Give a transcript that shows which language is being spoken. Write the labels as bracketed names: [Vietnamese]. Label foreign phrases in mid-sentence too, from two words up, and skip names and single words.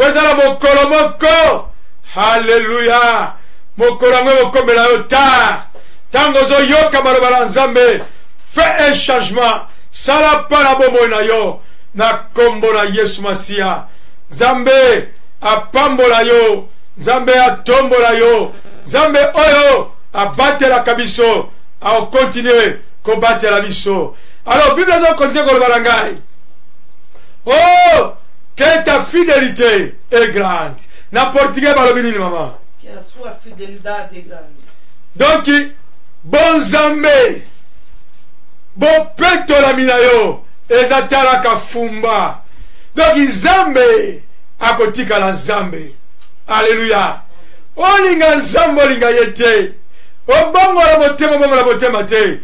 [Lingala] ezala mokolo moko halleluya mokolo yango ekokomela yo tar tango ozoyoka maloba na nzambe [French] fais un changement [Lingala] sala mpa na bomoi na yo na kombo na yesu masiya nzambe apambola yo nzambe atombola yo nzambe oyo abatelaka biso akokontinue kobatela biso. Alors Bible continue koloba na ngai [French] oh que ta fidélité est grande [Lingala] na portugais balobi nini mama [Portuguese] que a sua fidelidade é grande. [Lingala] Donc bon nzambe bopetolami na yo ezatalaka fumba donc nzambe akotikala nzambe alleluya olinga nzambe olinga ye te obongola motema obongola motema te